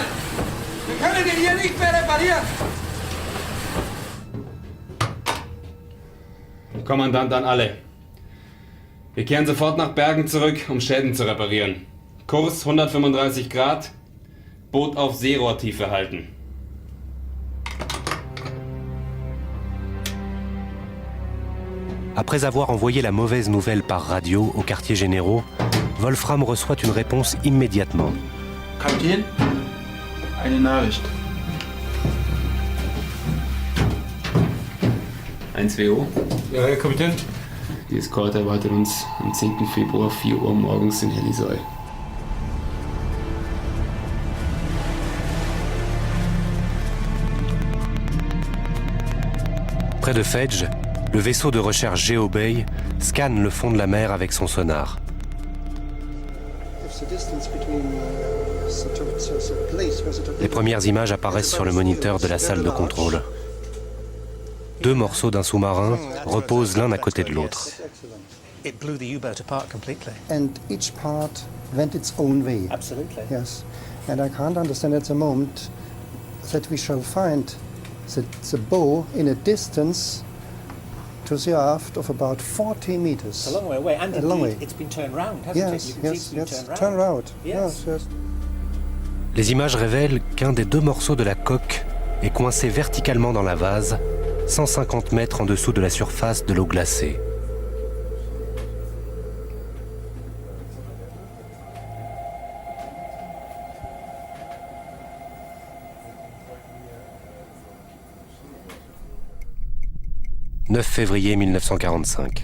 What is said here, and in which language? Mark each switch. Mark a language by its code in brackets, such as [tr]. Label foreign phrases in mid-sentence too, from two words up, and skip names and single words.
[de] Wir können den hier nicht mehr reparieren! Kommandant an alle. Wir kehren sofort nach Bergen zurück, um Schäden zu reparieren. Kurs 135 Grad, Boot auf Seerohrtiefe halten. [fr] Après avoir envoyé la mauvaise nouvelle par radio aux quartiers généraux, Wolfram reçoit une réponse immédiatement. [de] Kapitän, eine Nachricht. 1WO. Ja, Herr Kapitän. Die Eskorte erwartet uns am 10. Februar 4 Uhr morgens in Helisoy. [fr] Près de Fedge, le vaisseau de recherche GeoBay scanne le fond de la mer avec son sonar. Les premières images apparaissent sur le moniteur de la salle de contrôle. 2 morceaux d'un sous-marin reposent l'un à côté de l'autre. [en] It blew the U-boat apart completely. And each part went its own way. Absolutely. Yes. And I can't understand at the moment that we shall find the bow in a distance to the aft of about 40 meters. It's a long way away, and a long way. It's been turned round, hasn't yes, it? You can yes, see yes. it's been Turn round. Yes. Yes, yes. [fr] Les images révèlent qu'un des 2 morceaux de la coque est coincé verticalement dans la vase, 150 mètres en dessous de la surface de l'eau glacée. « 9 février 1945.